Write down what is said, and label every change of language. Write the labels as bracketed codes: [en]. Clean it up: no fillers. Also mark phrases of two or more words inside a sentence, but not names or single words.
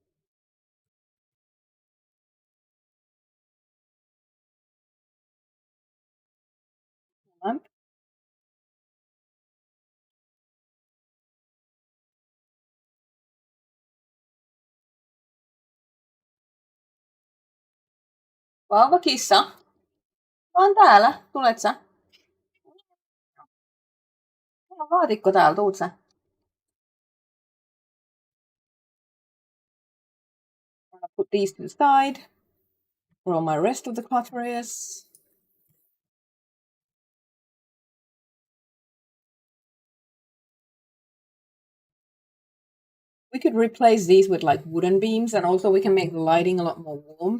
[en] Lamp. [fi] Vauva kissa, mä oon täällä. Tulet sä? Mulla on laatikko täällä, tuut sä? [en] I'll put these to the side. Roll my rest of the clutteries. We could replace these with like wooden beams, and also we can make the lighting a lot more warm.